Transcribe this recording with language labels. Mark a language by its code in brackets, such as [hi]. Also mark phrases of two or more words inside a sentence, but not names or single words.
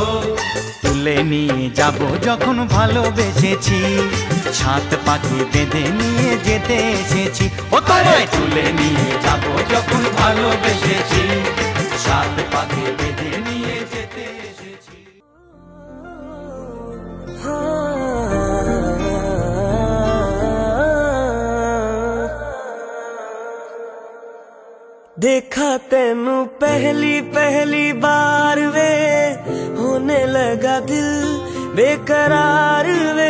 [bn] তুলে নিয়ে যাব যখন ভালোবেসেছি, সাত পাখি বেঁধে নিয়ে যেতে এসেছি। ও তোমায় তুলে নিয়ে যাব যখন ভালোবেসেছি, সাত পাখি বেঁধে নিয়ে যেতে এসেছি। [hi] देखा तेनू पहली पहली बार वे, होने लगा दिल बेकरार वे।